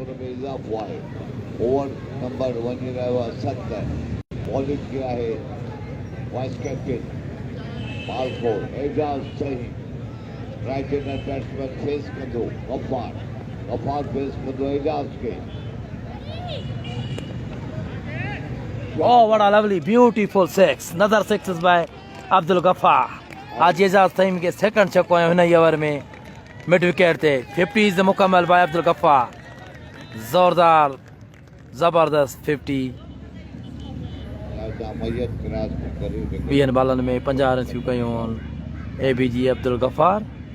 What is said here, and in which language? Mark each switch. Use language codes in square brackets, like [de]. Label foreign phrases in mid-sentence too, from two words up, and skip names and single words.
[sd] ओवर नंबर वञी रहियो आहे 7 [ur] باؤلنگ کیا ہے [en] vice captain [sd] मालखोर एजाज सही [en] right hander batsman [sd] फेस कंदो गफार फेस कंदो एजाज के. [en] Oh, what a lovely, beautiful six. Another six is by Abdul Ghaffar. [sd] हाजी एजाज ताईं के सेकंड छक्को आयो हिन ओवर में मिड विकेट ते 50 मुकम्मल बाय अब्दुल गफार. जोरदार जबरदस्त 50 20 बॉलनि में 50 रन्स कयूं एबीजी अब्दुल गफार.